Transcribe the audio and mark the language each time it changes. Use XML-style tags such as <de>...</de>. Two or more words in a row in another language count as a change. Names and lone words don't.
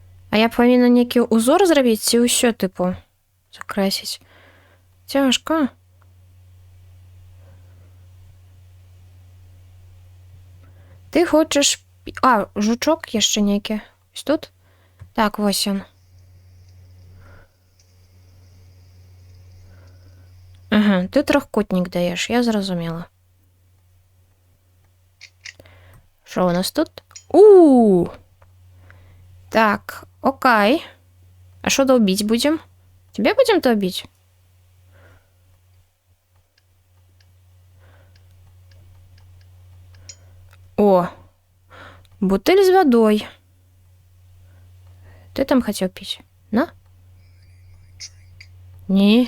<be>А я павінна нейкі ўзор зрабіць ці ўсё тыпу закрасіць? Цяжка. Ты хочаш... А, жучок яшчэ нейкі.</be> <uk>Ось тут?</uk> <be>Так, вось ён. Ага, ты трохкутнік даеш, я зразумела.</be> <uk>Що у нас тут? Так, окей.</uk> <ru>А що долбить будем? Тебе будем долбить? О, бутыль з водой. Ты там хотел пить? На? Не.</ru>